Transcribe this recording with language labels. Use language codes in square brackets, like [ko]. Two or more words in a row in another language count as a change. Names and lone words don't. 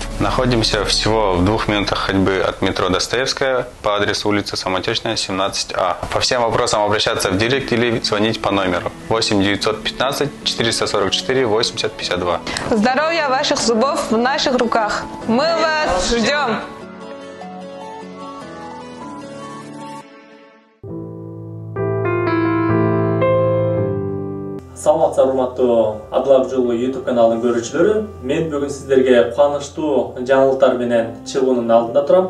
[ru] Находимся всего в 2 минутах ходьбы от метро Достоевская по адресу улица Самотечная, 17А. По всем вопросам обращаться в директ или звонить по номеру 8 915 444 80 52. Здоровье ваших зубов в наших руках. Мы вас ждем! [ky] Саламатсыздар, урматтуу Адыл Акжол YouTube каналынын көрүүчүлөрү. Мен бүгүн сиздерге кубанычтуу жаңылыктар менен чыгуунун алдында турам.